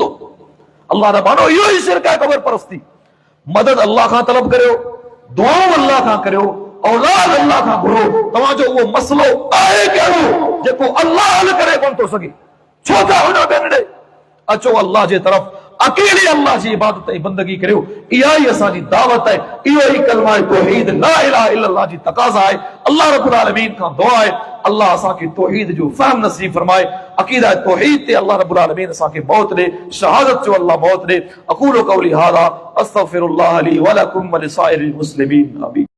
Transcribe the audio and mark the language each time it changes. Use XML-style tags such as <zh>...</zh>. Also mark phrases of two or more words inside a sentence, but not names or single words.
<sd>अल्लाह न मानो इहो ई शिरक आहे क़बर परस्ती। मदद अल्लाह खां तलब करियो, दुआऊं अल्लाह खां करियो, औलाद अल्लाह खां घुरो। तव्हांजो उहो मसलो आहे कहिड़ो जेको अल्लाह हल करे कोन थो सघे? छो था हुन ॿियनि ॾे? अचो अल्लाह जे तरफ़, अकेले अल्लाह जी इबादत ऐं बंदगी करियो। इहा ई असांजी दावत आहे, इहो ई कलमा तौहीद</sd> <ar>لا إله إلا الله</ar> <sd>जी तक़ाज़ा आहे।</sd> <ar>الله رب العالمين</ar> <sd>खां दुआ आहे अल्लाह असांखे तौहीद जो फ़हम नसीब फरमाए, अक़ीदा तौहीद ते</sd> <ar>الله رب العالمين</ar> <sd>असांखे मौत ॾे, शहादत जो अल्लाह मौत ॾे।</sd> <ar>أقول قولي هذا أستغفر الله لي ولكم ولسائر المسلمين.</ar> <sd>आमीन।</sd>